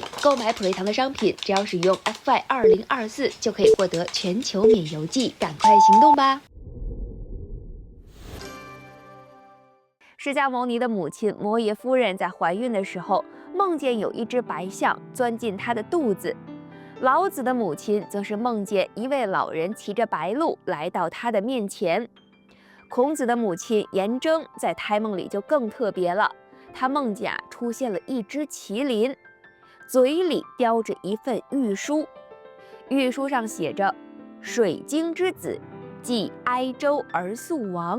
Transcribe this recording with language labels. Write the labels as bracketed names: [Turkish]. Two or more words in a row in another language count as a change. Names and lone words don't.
[Chinese] 購買普瑞堂的商品，只要使用 FY2024 就可以獲得全球免郵寄，趕快行動吧！釋迦牟尼的母親摩耶夫人在懷孕的時候，夢見有一隻白象鑽進她的肚子。老子的母親則是夢見一位老人騎着白鹿來到她的面前。孔子的母親顏徵在胎夢裡就更特別了，她夢見出現了一隻麒麟，嘴裡叼着一份御書，御書上寫着水晶之子，繼哀周而速亡。